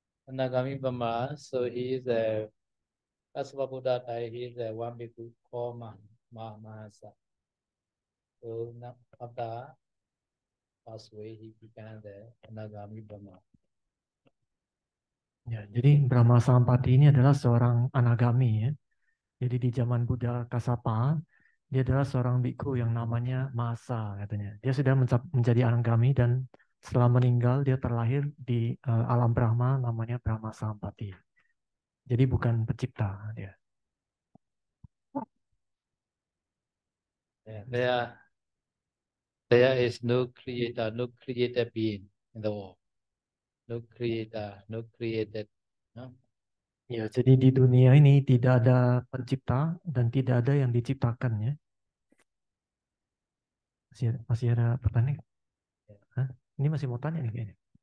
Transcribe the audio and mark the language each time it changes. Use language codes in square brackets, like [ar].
[en] Anagami Brahma, so he is a Kasapa Buddha died, he is a one bhikkhu called Mahasa. So after passed away, he became the Anagami Brahma. [id] Ya, jadi Brahma Sampati ini adalah seorang anagami ya. Jadi di zaman Buddha Kasapa, dia adalah seorang bhikkhu yang namanya Mahasa katanya. Dia sudah menjadi anagami dan setelah meninggal dia terlahir di alam Brahma namanya Brahma Sampati. Jadi bukan pencipta dia. [en] Yeah, there is no creator, no created being in the world. No creator, no created. No? [id] Ya, jadi di dunia ini tidak ada pencipta dan tidak ada yang diciptakan ya. Masih ada pertanyaan? Hah? Ini masih mau tanya nih kayaknya.